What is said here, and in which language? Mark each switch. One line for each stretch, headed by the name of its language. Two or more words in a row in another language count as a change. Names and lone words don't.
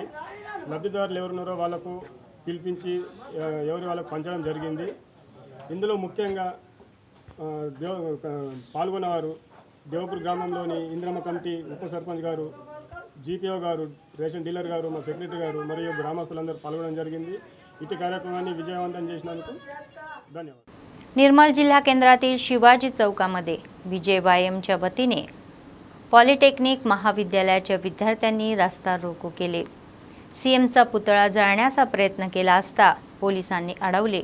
Telugu: లబ్ధిదారులు ఎవరున్నారో వాళ్ళకు పిలిపించి ఎవరి వాళ్ళకు పంచడం జరిగింది। ఇందులో ముఖ్యంగా పాల్గొన్నవారు దేవాపూర్ గ్రామంలోని ఇంద్రమ్మ కమిటీ ఉప సర్పంచ్ గారు, జీపీఓ గారు, రేషన్ డీలర్ గారు, మా సెక్రటరీ గారు మరియు గ్రామస్తులందరూ పాల్గొనడం జరిగింది।
Marathi: इथे कार्यक्रमाने विजयवंतन చేసినందుకు धन्यवाद। निर्मल जिल्हा केंद्रातील शिवाजी चौकामध्ये विजयवायमच्या वतीने पॉलिटेक्निक महाविद्यालयाच्या विद्यार्थ्यांनी रास्ता रोको केले। सीएमचा पुतळा जाळण्याचा प्रयत्न केला असता पोलिसांनी अडवले।